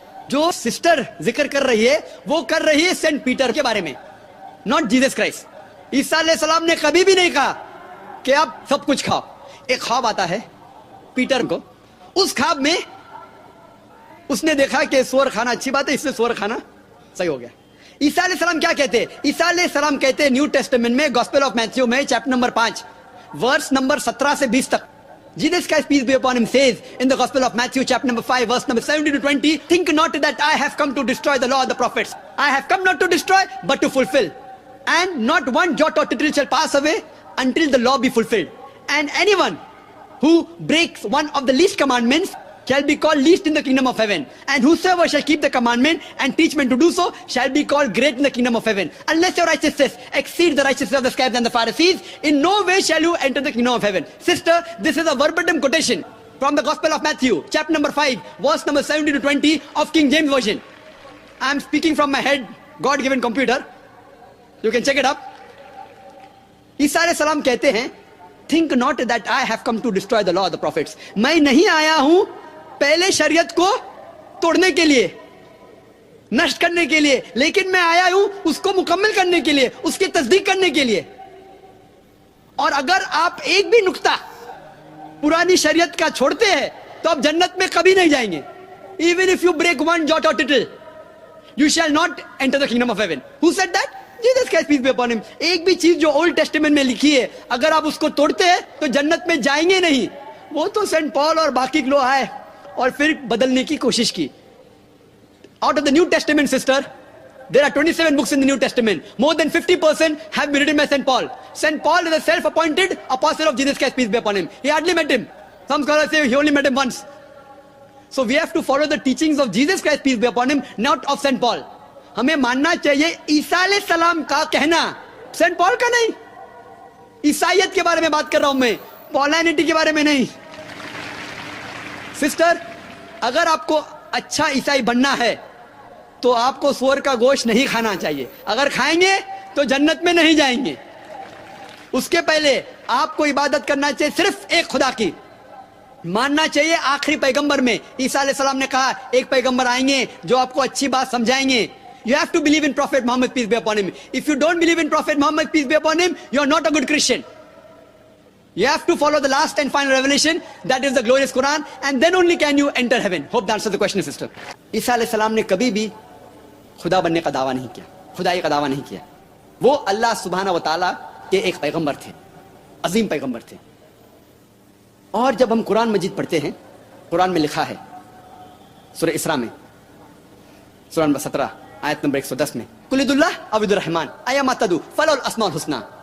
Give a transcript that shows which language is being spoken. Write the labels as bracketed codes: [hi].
[hi] जो सिस्टर जिक्र कर रही है वो कर रही है सेंट पीटर के बारे में, नॉट जीसस क्राइस्ट. ईसा अलैहि सलाम ने कभी भी नहीं कहा कि आप सब कुछ खाओ. एक ख्वाब आता है पीटर को, उस ख्वाब में उसने देखा कि सूअर खाना अच्छी बात है, इससे सूअर खाना सही हो गया. ईसा अलैहि सलाम क्या कहते हैं? ईसा अलैहि सलाम कहते हैं न्यू टेस्टामेंट में गॉस्पेल ऑफ मैथ्यू में चैप्टर नंबर 5 वर्स नंबर 17 से 20 तक, [en] Jesus Christ peace be upon him says in the Gospel of Matthew chapter number 5 verse number 17 to 20, think not that I have come to destroy the law of the prophets. I have come not to destroy but to fulfill. And not one jot or tittle shall pass away until the law be fulfilled. And anyone who breaks one of the least commandments shall be called least in the kingdom of heaven. And whosoever shall keep the commandment and teach men to do so shall be called great in the kingdom of heaven. Unless your righteousness exceeds the righteousness of the scribes and the Pharisees, in no way shall you enter the kingdom of heaven. Sister, this is a verbatim quotation from the Gospel of Matthew, chapter number 5, verse number 17 to 20 of King James Version. I am speaking from my head, God-given computer. You can check it up. [hi] ईसा अलैहि सलाम कहते हैं, [en] think not that I have come to destroy the law of the prophets. [hi] मैं नहीं आया हूं पहले शरीयत को तोड़ने के लिए, नष्ट करने के लिए, लेकिन मैं आया हूं उसको मुकम्मल करने के लिए, उसकी तस्दीक करने के लिए. और अगर आप एक भी नुक्ता पुरानी शरीयत का छोड़ते हैं तो आप जन्नत में कभी नहीं जाएंगे. [en] Even if you break one jot or tittle, you shall not enter the kingdom of heaven. Who said that? Jesus Christ peace be upon him. [hi] एक भी चीज जो ओल्ड टेस्टामेंट में लिखी है अगर आप उसको तोड़ते हैं तो जन्नत में जाएंगे नहीं. वो तो सेंट पॉल और बाकी लोग आए और फिर बदलने की कोशिश की. [en] Out of the New Testament, sister, there are 27 books in the New Testament. More than 50% have been written by Saint Paul. Saint Paul is a self-appointed apostle of Jesus Christ peace be upon him. He hardly met him. Some scholars say he only met him once. So we have to follow the teachings of Jesus Christ peace be upon him, not of Saint Paul. [hi] हमें मानना चाहिए ईसा अलैहि सलाम का कहना, Saint Paul का नहीं. ईसाइयत के बारे में बात कर रहा हूं मैं, पॉलिनिटी के बारे में नहीं. सिस्टर, अगर आपको अच्छा ईसाई बनना है तो आपको सूअर का गोश्त नहीं खाना चाहिए. अगर खाएंगे तो जन्नत में नहीं जाएंगे. उसके पहले आपको इबादत करना चाहिए सिर्फ एक खुदा की. मानना चाहिए आखिरी पैगंबर में ईसा अलैहि सलाम ने कहा एक पैगंबर आएंगे जो आपको अच्छी बात समझाएंगे. [en] You have to believe in Prophet Muhammad peace be upon him. If you don't believe in Prophet Muhammad peace be upon him, you are not a good Christian. You have to follow the last and final revelation, that is the glorious Quran, and then only can you enter heaven. Hope that answers the question, sister. [hi] ईसा अलैहि सलाम ने कभी भी खुदा बनने का दावा नहीं किया, खुदाई का दावा नहीं किया. वो अल्लाह सुब्हाना व तआला के एक पैगंबर थे, अजीम पैगंबर थे. और जब हम कुरान मजीद पढ़ते हैं, कुरान में लिखा है सूरह इसरा में, सूरह नंबर 17 आयत नंबर 110 में, [ar] कुलिदुल्लाह अविदुर रहमान अय्यमा तदू फलहुल अस्माउल हुस्ना.